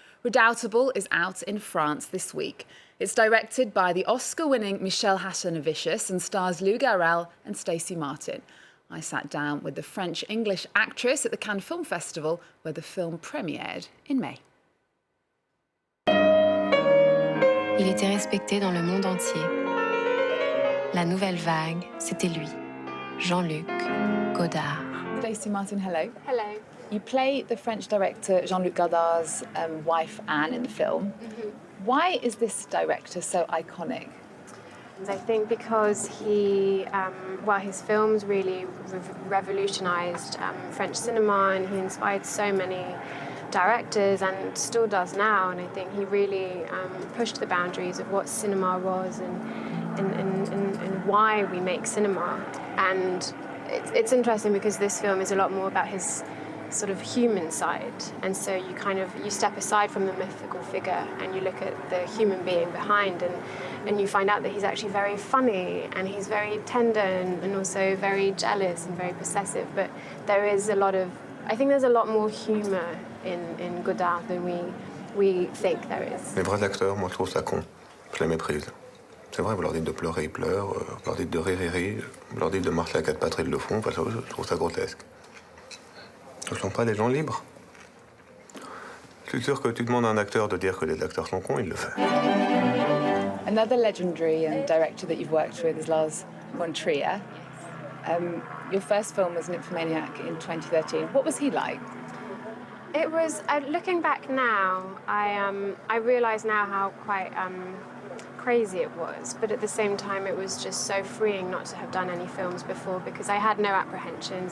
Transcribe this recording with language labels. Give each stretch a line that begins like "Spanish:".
English: Redoubtable is out in France this week. It's directed by the Oscar-winning Michel Hazanavicius and stars Lou Garrel and Stacy Martin. I sat down with the French-English actress at the Cannes Film Festival, where the film premiered in May.
French: Il était respecté dans le monde entier. La nouvelle vague, c'était lui, Jean-Luc Godard.
English: Stacy Martin, hello. Hello. You play the French director Jean-Luc Godard's wife, Anne, in the film. Mm-hmm. Why is this director so iconic? I think because he, his films really revolutionised French cinema, and he inspired so many directors and still does now. And I think he really pushed the boundaries of what cinema was and why we make cinema. And it's interesting because this film is a lot more about his sort of human side, and so you step aside from the mythical figure and you look at the human being behind, and you find out that he's actually very funny and he's very tender and also very jealous and very possessive. But there is I think there's a lot more humour in Godard than we think there is.
French: Les vrais acteurs, moi je trouve ça con. Je les méprise. C'est vrai, vous leur dites de pleurer, ils pleurent. Vous leur dites de rire, ils rient. Vous leur dites de marcher à quatre pattes, ils le font. Enfin, je trouve ça grotesque. Ce ne sont pas des gens libres. Je suis sûr que tu demandes à un acteur de dire que les acteurs sont cons, il le fait.
English: Another legendary director that you've worked with is Lars von Trier. Your first film was Nymphomaniac in 2013. What was he like? It was, looking back now, I realise now how quite crazy it was, but at the same time it was just so freeing not to have done any films before, because I had no apprehensions.